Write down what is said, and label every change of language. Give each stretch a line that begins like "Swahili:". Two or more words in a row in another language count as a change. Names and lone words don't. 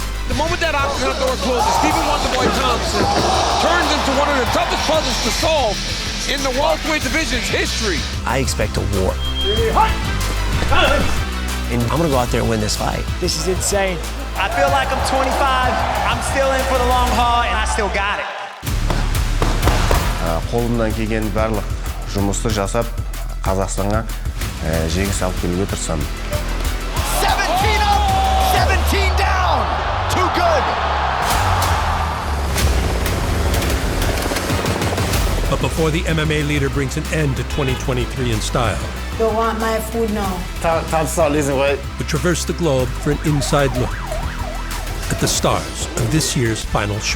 English: The moment that octagon door closes, Stephen Wonderboy Thompson turns into one of the toughest puzzles to solve in the welterweight division's history. I expect a war. And I'm gonna go out there and win this fight. This is insane. I feel like I'm 25. I'm still in for the long haul, and I still got it.
Kazakh: Қолымнан келген барлық жұмысты жасап, Қазақстанға жеңіс алып келуге тырысамын.
English: 17 up, 17 down. Too good. But before the MMA leader brings an end to 2023 in style, Don't want my food now. Time to start losing weight. we traverse the globe for an inside look at the stars of this year's final show.